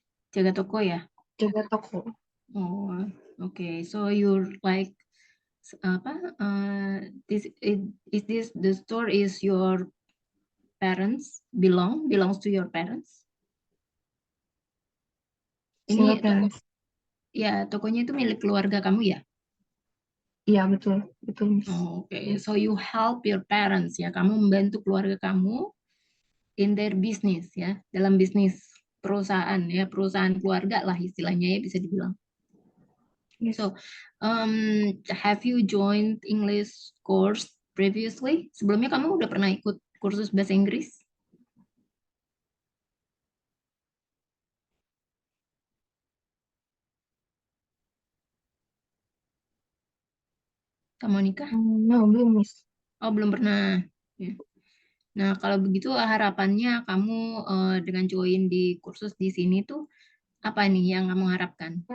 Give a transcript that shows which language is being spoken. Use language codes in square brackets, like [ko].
[id] Jaga toko ya? Jaga toko. [en] Oh, okay. So you're like [id] apa? [en] Is this the store is your parents belongs to your parents? Single [id] Ini [en] parents. [id] tokonya itu milik keluarga kamu ya? Iya, betul, Miss. [en] Oh, okay. So you help your parents ya. [id] Kamu membantu keluarga kamu [en] in their business [id] ya, dalam bisnis perusahaan ya, perusahaan keluarga lah istilahnya ya bisa dibilang. [en] Yes. So, have you joined English course previously? [id] Sebelumnya kamu udah pernah ikut kursus bahasa Inggris? Kak Monica? No, belum, Miss. Oh, belum pernah. Ya. Nah, kalau begitu harapannya kamu dengan join di kursus di sini tuh apa nih yang kamu harapkan?